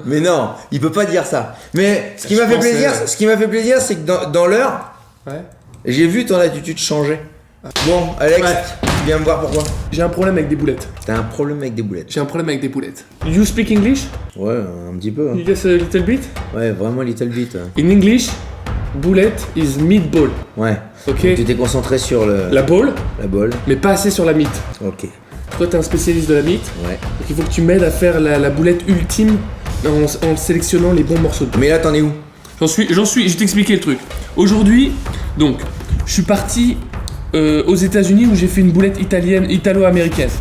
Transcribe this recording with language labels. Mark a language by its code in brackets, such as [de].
[fr] Mais non, il peut pas dire ça. Mais ce qui m'a fait plaisir, c'est que dans l'heure, ouais, j'ai vu ton attitude changer. Bon, Alex, ouais, tu viens me voir pourquoi? J'ai un problème avec des boulettes. T'as un problème avec des boulettes? J'ai un problème avec des boulettes. [en] You speak English? [fr] Ouais, un petit peu. Hein. [en] You just a little bit? [fr] Ouais, vraiment [en] little bit. In English, bullet is meatball. [fr] Ouais. Ok. Donc, tu t'es concentré sur [en] la ball. La ball. [fr] Mais pas assez sur la meat. Ok. Toi, t'es un spécialiste de la meat. Ouais. Donc il faut que tu m'aides à faire la boulette ultime en sélectionnant les bons morceaux de. Mais là, t'en es où? J'en suis. Je vais t'expliquer le truc. Aujourd'hui, donc, je suis parti aux États-Unis où j'ai fait une boulette italo-américaine.